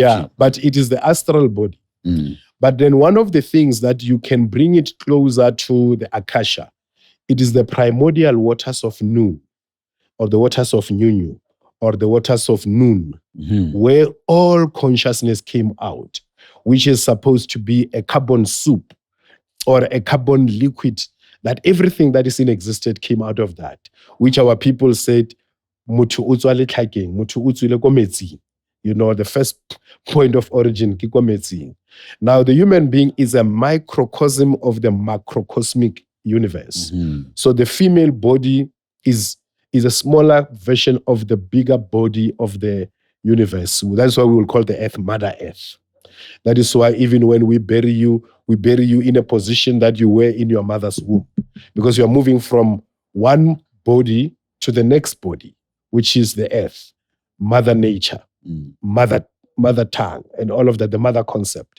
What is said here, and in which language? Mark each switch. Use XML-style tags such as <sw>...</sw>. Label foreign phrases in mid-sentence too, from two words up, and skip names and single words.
<en>Yeah, but it is the astral body. But then one of the things that you can bring it closer to the Akasha, it is the primordial waters of Nu, or the waters of Nyunyu, or the waters of Nun, where all consciousness came out, which is supposed to be a carbon soup or a carbon liquid, that everything that is in existence came out of that, which our people said,</en> <tn>motho o tswa letlhakeng, motho o tswile ko metsing.</tn> <en>You know, the first point of origin,</en> <tn>ke ko metsing.</tn> <en>Now, the human being is a microcosm of the macrocosmic universe. So the female body is a smaller version of the bigger body of the universe. So that's why we will call the earth Mother Earth. That is why even when we bury you in a position that you were in your mother's womb, because you are moving from one body to the next body, which is the earth, Mother Nature, mother tongue, and all of that, the mother concept.</en>